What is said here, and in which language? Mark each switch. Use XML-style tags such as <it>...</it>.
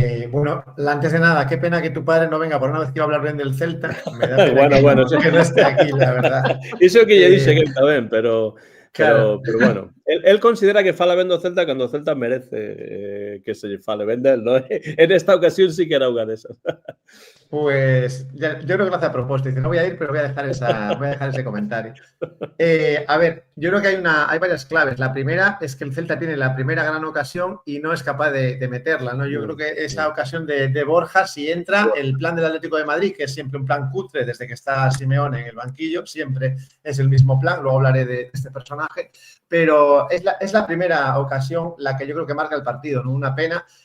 <es>Bueno, antes de nada, qué pena que tu padre no venga por una vez que iba a hablar bien del Celta. Me da pena bueno, que no esté aquí, la verdad.</es> <gl>Iso que lle dixe que está ben, pero Claro. Pero bueno, él considera que fala ben do Celta cando o Celta merece que se lle fale ben del, ¿no?</gl> <es>En esta ocasión</es> <gl>sí que era unha desas.</gl> <es>Pues ya, yo creo que lo hace a propósito. Dice, no voy a ir, pero voy a dejar ese comentario. A ver, yo creo que hay varias claves. La primera es que el Celta tiene la primera gran ocasión y no es capaz de meterla, ¿no? Yo creo que esa ocasión de Borja, si entra, el plan del Atlético de Madrid, que es siempre un plan cutre desde que está Simeone en el banquillo, siempre es el mismo plan, luego hablaré de este personaje, pero es la primera ocasión la que yo creo que marca el partido, ¿no? Una pena.</es>